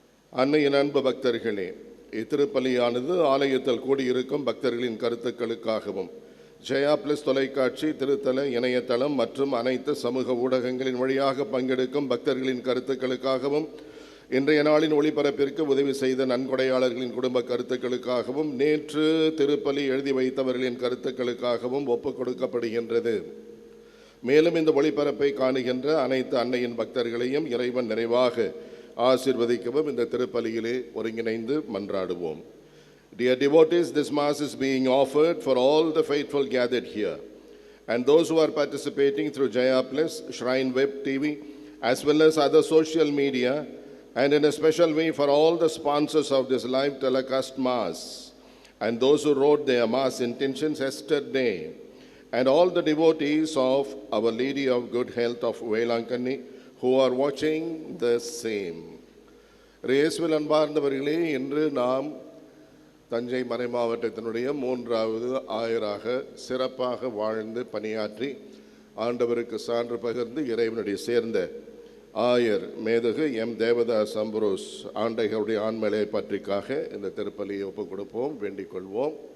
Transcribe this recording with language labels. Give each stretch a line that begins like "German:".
Tamil: அன்னையின் அன்பு பக்தர்களே, இத்திருப்பலியானது ஆலயத்தில் கூடியிருக்கும் பக்தர்களின் கருத்துக்களுக்காகவும் ஜெயா பிளஸ் தொலைக்காட்சி, திருத்தல இணையதளம் மற்றும் அனைத்து சமூக ஊடகங்களின் வழியாக பங்கெடுக்கும் பக்தர்களின் கருத்துக்களுக்காகவும், இன்றைய நாளின் ஒளிபரப்பிற்கு உதவி செய்த நன்கொடையாளர்களின் குடும்ப கருத்துக்களுக்காகவும், நேற்று திருப்பலி எழுதி வைத்தவர்களின் கருத்துக்களுக்காகவும் ஒப்புக் கொடுக்கப்படுகின்றது. மேலும் இந்த ஒளிபரப்பை காணுகின்ற அனைத்து அன்னையின் பக்தர்களையும் இறைவன் நிறைவாக ஆசீர்வதிக்கவும் இந்த திருப்பலியிலே ஒருங்கிணைந்து மன்றாடுவோம்.
English: Dear devotees, this Mass is being offered for all the faithful gathered here and those who are participating through Jaya Plus, Shrine Web TV, as well as other social media, and in a special way for all the sponsors of this live telecast Mass and those who wrote their Mass intentions yesterday, and all the devotees of Our Lady of Good Health of Velankani who are watching the same.
Tamil: இயேசுவில் அன்பார்ந்தவர்களே, இன்று நாம் தஞ்சை மறை மாவட்டத்தினுடைய 3வது ஆயராக சிறப்பாக வாழ்ந்து பணியாற்றி ஆண்டவருக்கு சான்று பகிர்ந்து இறைவனுடைய சேர்ந்த ஆயர் மேதகு எம் தேவதாஸ் அம்புரோஸ் ஆண்டைகளுடைய ஆண்மலை பற்றிக்காக இந்த திருப்பலியை ஒப்புக் கொடுப்போம், வேண்டிக் கொள்வோம்.